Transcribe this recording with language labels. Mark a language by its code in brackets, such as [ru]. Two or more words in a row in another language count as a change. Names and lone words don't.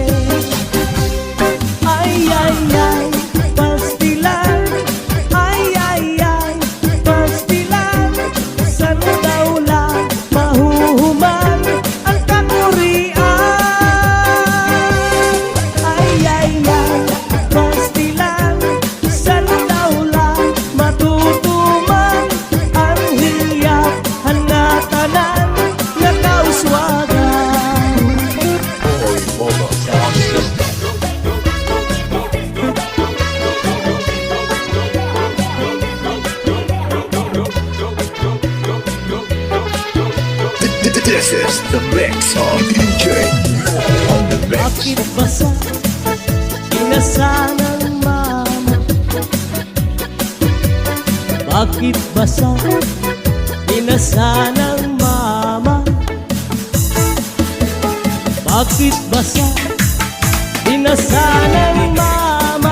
[war] ay pastilan ay pastilan san daw lang mahuhuman ang kakurian ay pastilan san daw lang matutuman ang hiyang hangatanan na kauswagan. [en] Roy Mobile Sound System. This is the mix of DJ on the mix. [tl] Bakit basa inasa ng mama? Bakit basa inasa ng mama? Bakit basa inasa ng mama?